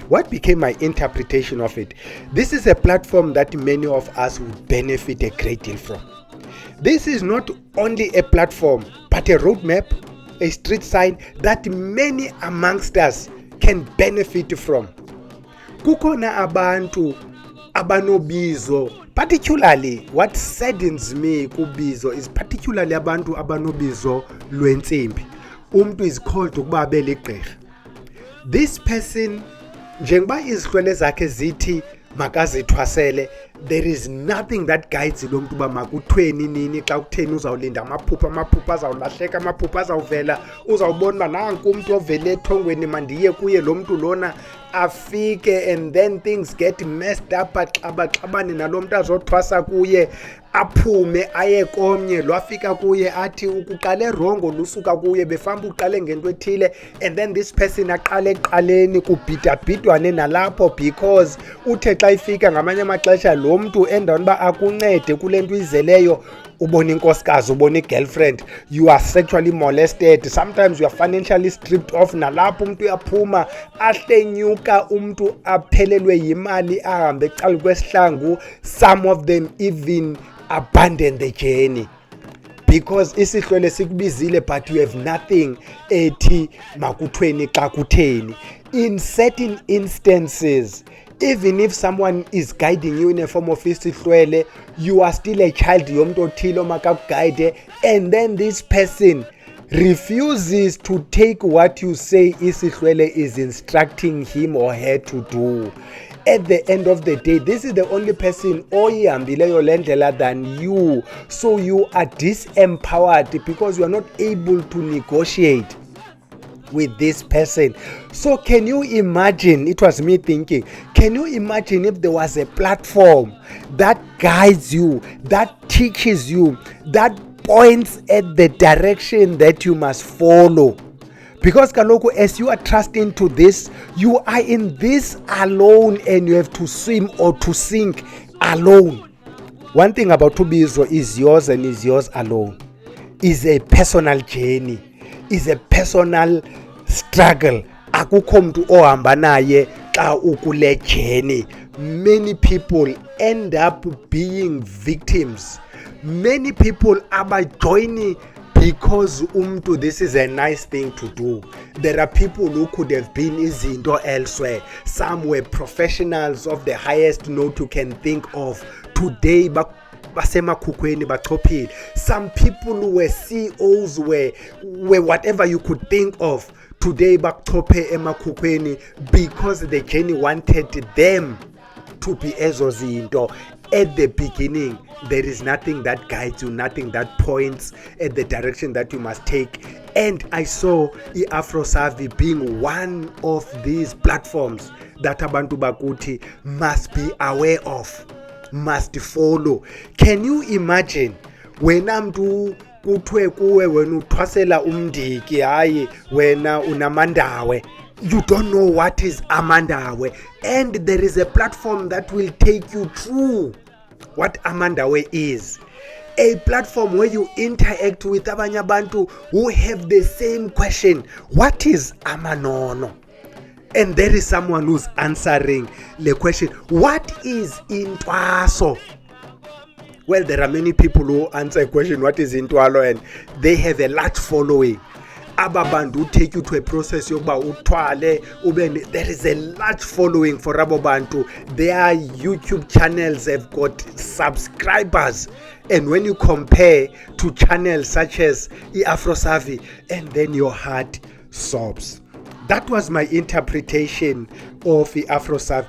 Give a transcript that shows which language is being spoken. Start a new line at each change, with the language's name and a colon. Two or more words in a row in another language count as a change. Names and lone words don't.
English: What became my interpretation of it? This is a platform that many of us would benefit a great deal from. This is not only a platform, but a roadmap, a street sign that many amongst us can benefit from.
Xhosa: Kukona abantu abanobizo,
English: particularly what saddens me kubizo is particularly
Xhosa: abantu abanobizo lwentsimbi. Umntu
English: is called
Xhosa: ukuba abele igqirha.
English: This person,
Xhosa: njengoba izihlwele zakhe zithi makazithwasele,
English: there is nothing that guides
Xhosa: lo muntu uba makuthweni nini xa kutheni uzawulinda amaphupha azawulahleka, amaphupha azawuvela, uzawubona uba nanku umntu ovele ethongweni mandiye kuye lo mntu lona afike,
English: and then things get messed up,
Xhosa: axabaxabane nalo mntu azothwasa kuye, aphume aye komnye lo afika kuye athi ukuqale rongo lusuka kuye befamba uqale ngento ethile,
English: and then this person
Xhosa: aqale eqaleni kubhidabhidwane nalapho because uthe xa ifika ngamanye amaxesha lo mntu endaweni uba akuncede kule nto izeleyo ubona inkosikazi, ubona igirlfriend,
English: you are sexually molested, sometimes you are financially stripped off,
Xhosa: nalapho umntu uyaphuma ahlenyuka, umntu aphelelwe yimali ahambe eqala kwesihlangu.
English: Some of them even abandon the journey because
Xhosa: isihlwele sikubizile
English: but you have nothing
Xhosa: ethi makuthweni xa kutheni.
English: In certain instances, even if someone is guiding you in a form of isihlwele, you are still a child
Xhosa: yomntu othile omakakuguide,
English: and then this person refuses to take what you say isihlwele is instructing him or her to do. At the end of the day, this is the only person
Xhosa: oyihambileyo le ndlela
English: than you, so you are disempowered because you are not able to negotiate. with this person. So can you imagine, it was me thinking, can you imagine if there was a platform that guides you, that teaches you, that points at the direction that you must follow? Because kaloku, as you are trusting to this, you are in this alone and you have to swim or to sink alone. One thing about Tubizo is yours and is yours alone. Is a personal journey, is a personal struggle.
Xhosa: Akukho mntu ohamba naye xa ukule journey.
English: Many people end up being victims. Many people are joining because this is a nice thing to do. There are people who could have been izinto elsewhere. Some were professionals of the highest note you can think of.
Xhosa: Today basemakhukhweni bachophile.
English: Some people who were CEOs were whatever you could think of. Today
Xhosa: bakuchophe emakhukhweni
English: because the journey wanted them to be
Xhosa: ezo zinto.
English: At the beginning, there is nothing that guides you, nothing that points at the direction that you must take. And I saw Afro Savi being one of these platforms that
Xhosa: abantu bakuthi
English: must be aware of, must follow. Can you imagine
Xhosa: wena mntu kuthiwe kuwe wena uthwasela umndiki hayi wena unamandawe?
English: You don't know what is amandawe, and there is a platform that will take you through what amandawe is. A platform where you interact with
Xhosa: abanye abantu
English: who have the same question, what is amanono? And there is someone who's answering the question, what is intwaso? Well, there are many people who answer a question, what is intwalo, and they have a large following. Ababantu take you to a process
Xhosa: yokuba uthwale ube.
English: There is a large following for Rabobantu. Their YouTube channels have got subscribers, and when you compare to channels such as Afro Savi, and then your heart sobs. That was my interpretation of Afro Savi.